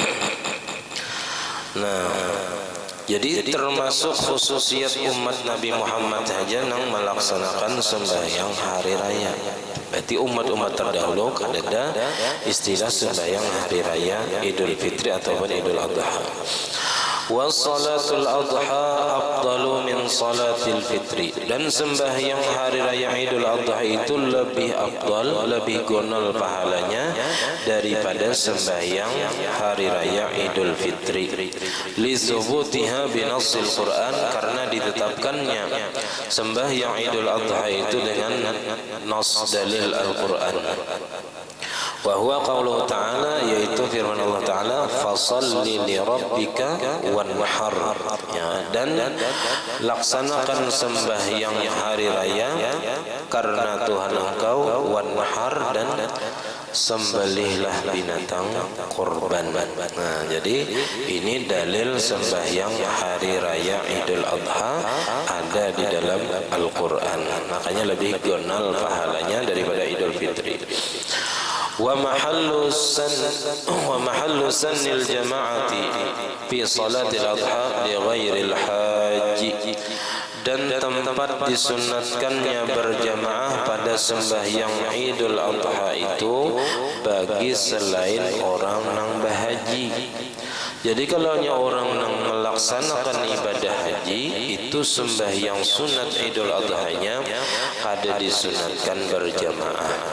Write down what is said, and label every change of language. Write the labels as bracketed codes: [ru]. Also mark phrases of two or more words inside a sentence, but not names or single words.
[id] Nah, jadi termasuk khususiat umat Nabi Muhammad saja yang melaksanakan sembahyang hari raya. Berarti umat-umat terdahulu ada istilah sembahyang hari raya Idul Fitri ataupun Idul Adha. [ar] وصلاة الأضحى أفضل من صلاة الفطر, [id] dan sembahyang hari raya Idul Adha itu lebih afdal, lebih gonol pahalanya daripada sembahyang hari raya Idul Fitri. [ar] لثبوتها بنص القرآن, [id] karena ditetapkannya sembahyang Idul Adha itu dengan nas dalil Al-Qur'an. [ar] وهو قوله تعالى, [id] yaitu firman Allah Ta'ala, [ar] فصل لربك وانحر, [id] ya, dan laksanakan sembahyang hari raya karena Tuhan engkau, wanhar, dan sembelihlah binatang kurban. Nah, jadi ini dalil sembahyang hari raya Idul Adha ada di dalam Al-Quran, makanya lebih gonal pahalanya daripada Idul Fitri. [ar] ومحل سن الجماعة في صلاة الأضحى لغير الحاج, [id] dan tempat disunatkannya berjamaah pada sembahyang Idul Adha itu bagi selain orang yang berhaji. Jadi kalau orang yang melaksanakan ibadah haji itu sembahyang sunat Idul Adha-nya ada disunatkan berjamaah.